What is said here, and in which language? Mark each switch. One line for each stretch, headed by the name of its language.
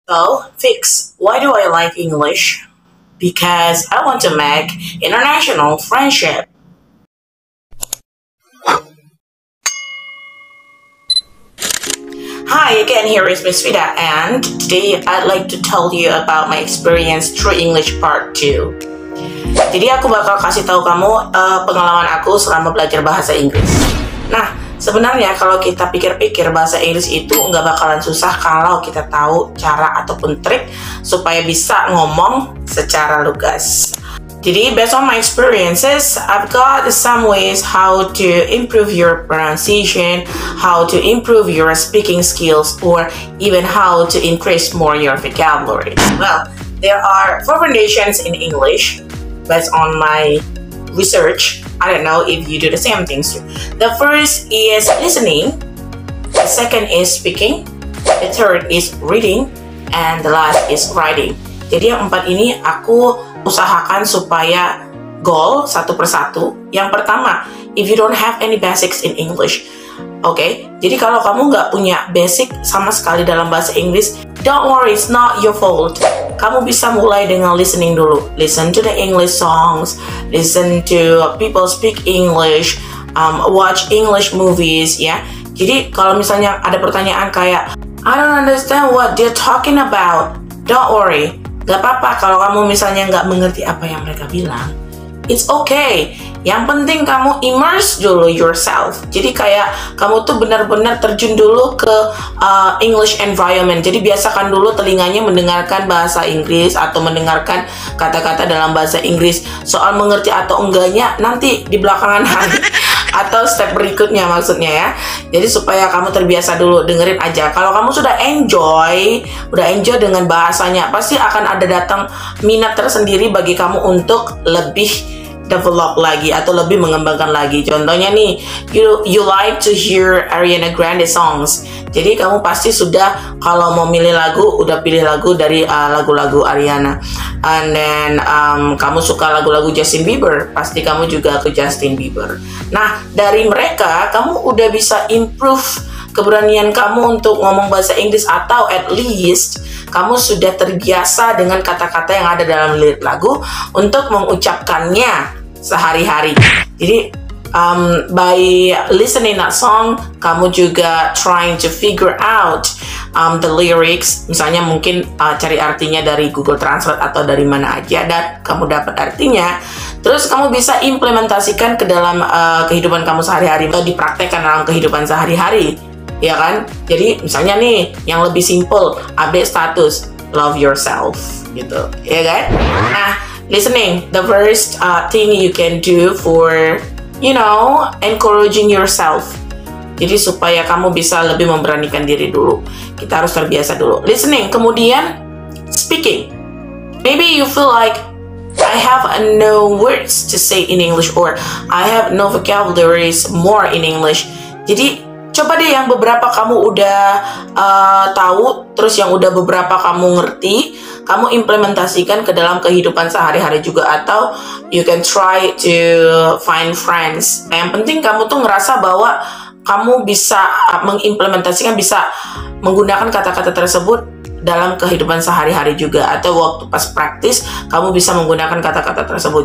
English: So, Fix, why do I like English? Because I want to make international friendship. Hi again, here is Miss Vida, and today I'd like to tell you about my experience through English Part 2.
Indonesian: Jadi aku bakal kasih tahu kamu pengalaman aku selama belajar bahasa Inggris. Nah, sebenarnya kalau kita pikir-pikir bahasa Inggris itu nggak bakalan susah kalau kita tahu cara ataupun trik supaya bisa ngomong secara lugas.
English: Jadi, based on my experiences, I've got some ways how to improve your pronunciation, how to improve your speaking skills, or even how to increase more your vocabulary. Well, there are 4 foundations in English based on my research. I don't know if you do the same things too. The first is listening, the second is speaking, the third is reading, and the last is writing.
Indonesian: Jadi yang 4 ini aku usahakan supaya goal satu persatu. Yang pertama,
English: if you don't have any basics in English, okay?
Indonesian: Jadi kalau kamu nggak punya basic sama sekali dalam bahasa Inggris,
English: don't worry, it's not your fault.
Indonesian: Kamu bisa mulai dengan listening dulu.
English: Listen to the English songs, listen to people speak English, watch English movies, ya.
Indonesian: Jadi kalau misalnya ada pertanyaan kayak,
English: I don't understand what they're talking about, don't worry.
Indonesian: Gak apa-apa kalau kamu misalnya nggak mengerti apa yang mereka bilang. It's okay. Yang penting kamu immerse dulu yourself. Jadi kayak kamu tuh benar-benar terjun dulu ke English environment. Jadi biasakan dulu telinganya mendengarkan bahasa Inggris atau mendengarkan kata-kata dalam bahasa Inggris. Soal mengerti atau enggaknya nanti di belakangan hari atau step berikutnya maksudnya ya. Jadi supaya kamu terbiasa dulu, dengerin aja. Kalau kamu sudah enjoy dengan bahasanya, pasti akan ada datang minat tersendiri bagi kamu untuk lebih develop lagi atau lebih mengembangkan lagi. Contohnya nih,
English: you like to hear Ariana Grande songs.
Indonesian: Jadi kamu pasti sudah kalau mau milih lagu udah pilih lagu dari lagu-lagu Ariana.
English: And then
Indonesian: kamu suka lagu-lagu Justin Bieber, pasti kamu juga ke Justin Bieber. Nah, dari mereka kamu udah bisa improve keberanian kamu untuk ngomong bahasa Inggris, atau at least kamu sudah terbiasa dengan kata-kata yang ada dalam lirik lagu untuk mengucapkannya sehari-hari.
English: Jadi by listening that song,
Indonesian: kamu juga
English: trying to figure out the lyrics.
Indonesian: Misalnya mungkin cari artinya dari Google Translate atau dari mana aja, dan kamu dapat artinya. Terus kamu bisa implementasikan ke dalam kehidupan kamu sehari-hari atau dipraktekkan dalam kehidupan sehari-hari. Ya kan? Jadi misalnya nih yang lebih simple, update status,
English: love yourself
Indonesian: gitu, ya kan?
English: Nah, listening, the first thing you can do for, encouraging yourself.
Indonesian: Jadi supaya kamu bisa lebih memberanikan diri dulu, kita harus terbiasa dulu. Listening, kemudian speaking.
English: Maybe you feel like I have no words to say in English, or I have no vocabularies more in English.
Indonesian: Jadi coba deh yang beberapa kamu udah tahu, terus yang udah beberapa kamu ngerti, kamu implementasikan ke dalam kehidupan sehari-hari juga, atau
English: you can try to find friends.
Indonesian: Nah, yang penting kamu tuh ngerasa bahwa kamu bisa mengimplementasikan, bisa menggunakan kata-kata tersebut dalam kehidupan sehari-hari juga, atau waktu pas praktis kamu bisa menggunakan kata-kata tersebut.